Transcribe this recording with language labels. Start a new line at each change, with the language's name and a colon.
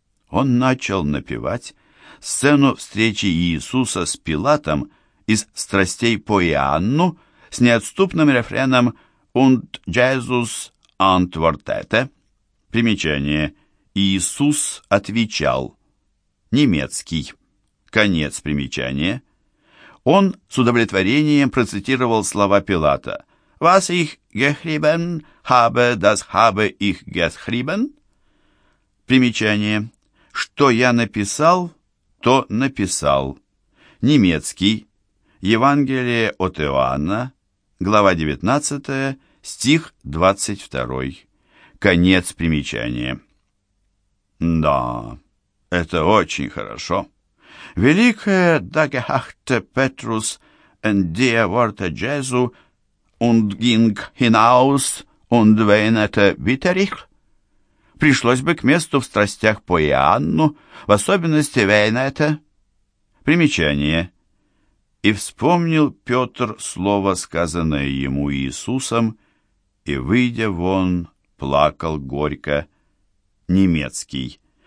Russian: Он начал напевать сцену встречи Иисуса с Пилатом из «Страстей по Иоанну» с неотступным рефреном
German: «Und Jesus antwortete».
Russian: Примечание: «Иисус отвечал». Немецкий. Конец примечания. Он с удовлетворением процитировал слова Пилата:
German: «Was ich geschrieben habe, das habe ich geschrieben».
Russian: Примечание: «Что я написал, то написал». Немецкий. Евангелие от Иоанна, глава 19, стих 22. Конец примечания. Да, это очень хорошо. Великое
German: «Dagehachte Petrus en die Worte Jesu und ging hinaus und weinete bitterlich».
Russian: Пришлось бы к месту в страстях по Иоанну, в особенности «weinete». Примечание. «И вспомнил Петр слово, сказанное ему Иисусом, и, выйдя вон, плакал горько». Немецкий.